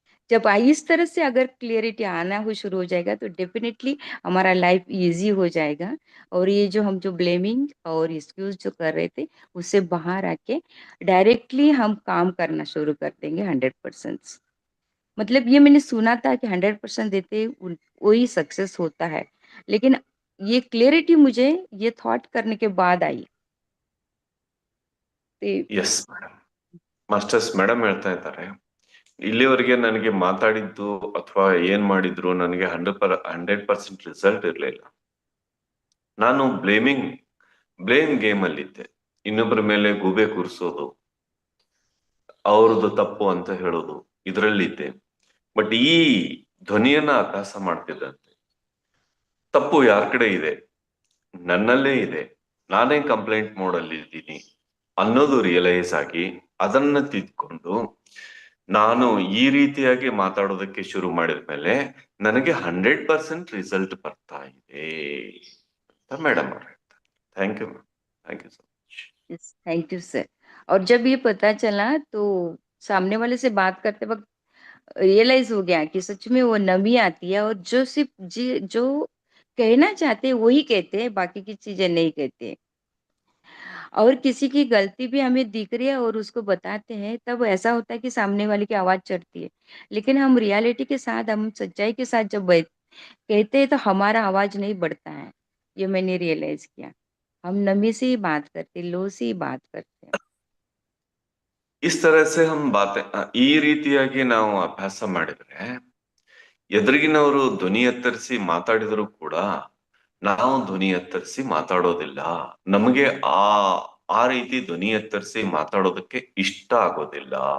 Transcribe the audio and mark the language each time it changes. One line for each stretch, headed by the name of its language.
Hindi: जब इस तरह से अगर क्लियरिटी आना हो शुरू हो जाएगा तो डेफिनेटली हमारा लाइफ इजी हो जाएगा और ये जो हम जो ब्लेमिंग और एक्सक्यूज जो कर रहे थे उससे बाहर आके डायरेक्टली हम काम करना शुरू कर देंगे 100%। मतलब ये मैंने सुना था कि 100% देते वही सक्सेस होता है, लेकिन ये क्लियरिटी मुझे ये थॉट करने के बाद आई।
Kannada: ಎಸ್ ಮೇಡಮ್, ಮಾಸ್ಟರ್ಸ್ ಮೇಡಮ್ ಹೇಳ್ತಾ ಇದ್ದಾರೆ, ಇಲ್ಲಿವರೆಗೆ ನನಗೆ ಮಾತಾಡಿದ್ದು ಅಥವಾ ಏನ್ ಮಾಡಿದ್ರು ನನಗೆ 100% ರಿಸಲ್ಟ್ ಇರಲಿಲ್ಲ. ನಾನು ಬ್ಲೇಮ್ ಗೇಮ್ ಅಲ್ಲಿದ್ದೆ. ಇನ್ನೊಬ್ಬರ ಮೇಲೆ ಗೂಬೆ ಕೂರಿಸೋದು, ಅವ್ರದ್ದು ತಪ್ಪು ಅಂತ ಹೇಳೋದು, ಇದರಲ್ಲಿದ್ದೆ. ಬಟ್ ಈ ಧ್ವನಿಯನ್ನ ಅಭ್ಯಾಸ ಮಾಡ್ತಿದ್ದಂತೆ ತಪ್ಪು ಯಾರ ಕಡೆ ಇದೆ, ನನ್ನಲ್ಲೇ ಇದೆ, ನಾನೇ ಕಂಪ್ಲೇಂಟ್ ಮೋಡಲ್ಲಿ ಇದ್ದೀನಿ ಅನ್ನೋದು ರಿಯಲೈಸ್ ಆಗಿ ಅದನ್ನ ತಿದ್ಕೊಂಡು ನಾನು ಈ ರೀತಿಯಾಗಿ ಮಾತಾಡೋದಕ್ಕೆ ಶುರು ಮಾಡಿದ್ಮೇಲೆ ನನಗೆ 100% ರಿಸಲ್ಟ್ ಬರ್ತಾ ಇದೆ ಅಂತ ಮೇಡಮ್ ಅವ್ರು ಹೇಳ್ತಾರೆ.
English: Thank you ma'am, thank you so much. Thank you sir.
Hindi: और जब ये पता चला तो सामने वाले से बात करते वक्त रियलाइज हो गया कि सच में वो नमी आती है और जो सिर्फ जो कहना चाहते हैं वही कहते हैं, बाकी की चीजें नहीं कहते। और किसी की गलती भी हमें दिख रही है और उसको बताते हैं तब ऐसा होता है कि सामने वाले की आवाज चढ़ती है, लेकिन हम रियलिटी के साथ, हम सच्चाई के साथ जब कहते हैं तो हमारा आवाज नहीं बढ़ता है। ये मैंने रियलाइज किया, हम नमी से ही बात करते, लो से ही बात करते हैं। इस तरह से हम
Kannada: ಈ ರೀತಿಯಾಗಿ ನಾವು ಅಭ್ಯಾಸ ಮಾಡಿದ್ರೆ ಎದುರಿಗಿನವರು ಧ್ವನಿ ಎತ್ತರಿಸಿ ಮಾತಾಡಿದ್ರು ಕೂಡ ನಾವು ಧ್ವನಿ ಎತ್ತರಿಸಿ ಮಾತಾಡೋದಿಲ್ಲ. ನಮಗೆ ಆ ರೀತಿ ಧ್ವನಿ ಎತ್ತರಿಸಿ ಮಾತಾಡೋದಕ್ಕೆ ಇಷ್ಟ ಆಗೋದಿಲ್ಲ.